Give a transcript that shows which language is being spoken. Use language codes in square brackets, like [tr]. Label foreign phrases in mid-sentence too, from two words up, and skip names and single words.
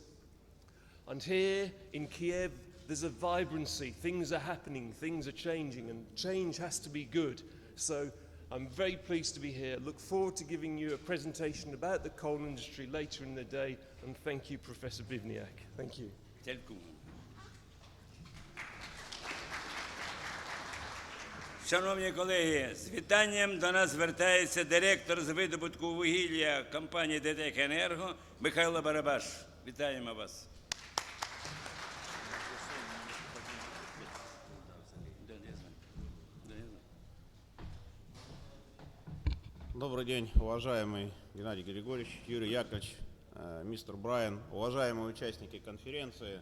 [en] And here in Kiev, there's a vibrancy. Things are happening, things are changing, and change has to be good. So I'm very pleased to be here. Look forward to giving you a presentation about the coal industry later in the day. And thank you, Professor Bivniak. Thank you. [uk] Шановні колеги, з вітанням до нас звертається директор з видобутку вугілля компанії ДТЕК «Енерго» Михайло Барабаш. Вітаємо вас. [ru] Добрый день, уважаемый Геннадий Григорьевич, Юрий Яковлевич, мистер Брайан, уважаемые участники конференции.